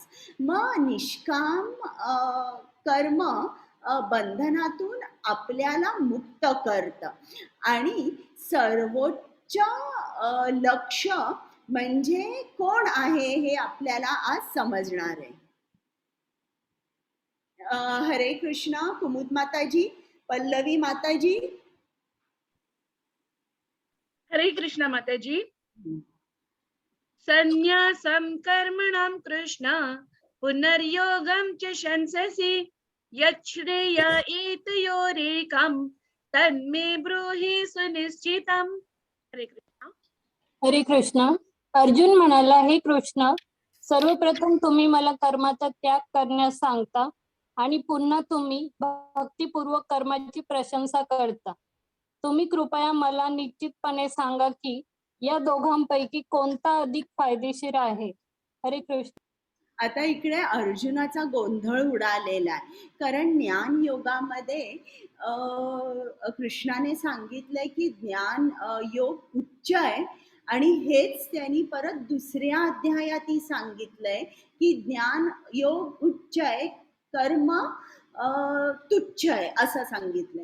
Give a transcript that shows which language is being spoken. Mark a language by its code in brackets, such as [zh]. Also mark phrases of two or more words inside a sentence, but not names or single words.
[mr] मग निष्काम कर्म बंधनातून आपल्याला मुक्त करतं आणि सर्वोच्च लक्ष्य म्हणजे कोण आहे हे आपल्याला आज समजणार आहे. हरे कृष्णा. कुमुद माताजी, पल्लवी माताजी. हरे कृष्णा माताजी. [sa] संन्यासं कर्मणां कृष्ण पुनर्योगं च शंससि यच्छ्रेय एतयोरेकं तन्मे ब्रूहि सुनिश्चितम्. [mr] हरे कृष्णा. हरे कृष्ण. अर्जुन म्हणाला, हे कृष्ण, सर्वप्रथम तुम्ही मला कर्माचा त्याग करण्यास सांगता आणि पुन्हा तुम्ही भक्तिपूर्वक कर्माची प्रशंसा करता. तुम्ही कृपया मला निश्चितपणे सांगा की या दोघांपैकी कोणता अधिक फायदेशीर आहे. हरे कृष्ण. आता इकडे अर्जुनाचा गोंधळ उडालेला आहे, कारण ज्ञान योगामध्ये कृष्णाने सांगितलंय की ज्ञान योग उच्च आहे आणि हेच त्यांनी परत दुसऱ्या अध्यायातही सांगितलंय की ज्ञान योग उच्च आहे, कर्म तुच्छ आहे असं सांगितलंय.